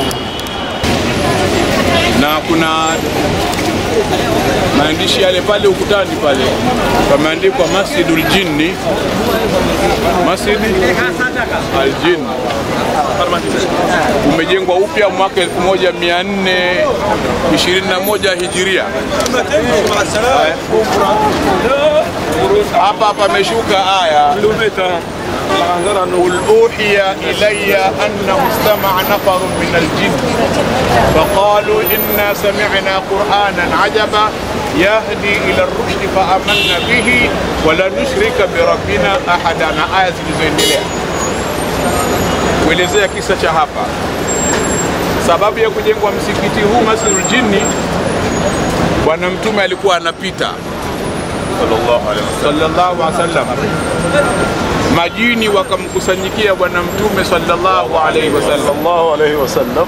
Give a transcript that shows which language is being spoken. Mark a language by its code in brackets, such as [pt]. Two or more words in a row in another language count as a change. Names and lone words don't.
[sw] Na kuna maandishi yale pale ukutani pale pameandikwa Masjidul Jinni, Masjid al-Jinn, umejengwa upya mwaka 1421 Hijiria. Hapa pameshuka aya [ar] قل أوحي إلي أنه استمع نفر من الجن فقالوا إنا سمعنا قرآنا عجبا يهدي إلى الرشد فآمنا به ولا نشرك بربنا أحدا. [sw] آية zilizoendelea kuelezea kisa cha hapa. Sababu ya kujengwa msikiti huu Masjidul Jinni, Bwana Mtume alikuwa anapita [ar] صلى الله عليه وسلم, [sw] majini wakamkusanyikia Bwana Mtume [ar] صلى الله عليه وسلم.